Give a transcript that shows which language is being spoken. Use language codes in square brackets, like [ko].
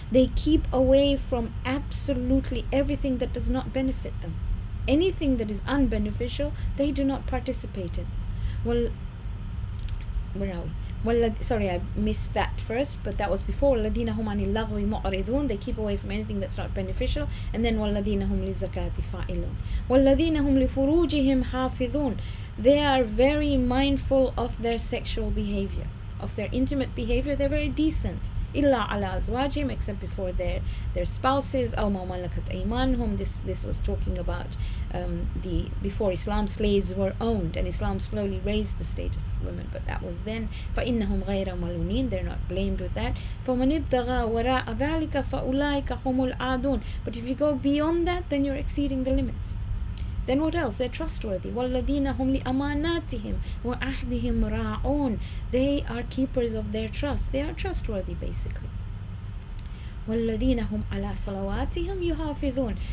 [en] They keep away from absolutely everything that does not benefit them. Anything that is unbeneficial, they do not participate in. Well, where are we? Sorry, I missed that first, but that was before. [ar] وَالَّذِينَ هُمْ عَنِ اللَّغْوِ مُعْرِضُونَ. [en] They keep away from anything that's not beneficial. And then [ar] وَالَّذِينَ هُمْ لِلزَّكَاةِ فَاعِلُونَ. وَالَّذِينَ هُمْ لِفُرُوجِهِمْ حَافِظُونَ. [en] They are very mindful of their sexual behavior. of their intimate behavior, they're very decent. [ar] Illa ala azwajim, [en] except before their spouses. [ar] Aw ma malakat aymanuhum. [en] This was talking about the before Islam, slaves were owned, and Islam slowly raised the status of women, but that was then. [ar] فإنهم غير ملومين, [en] they're not blamed with that. [ar] فمن ابتغى وراء ذلك فأولئك هم العادون. [en] But if you go beyond that, then you're exceeding the limits. Then what else? They're trustworthy. [ar] وَالَّذِينَ هُمْ لِأَمَانَاتِهِمْ وَأَحْدِهِمْ رَاعُونَ. [en] They are keepers of their trust. They are trustworthy, basically. [ar] وَالَّذِينَ هُمْ عَلَى صَلَوَاتِهِمْ يُحَافِظُونَ.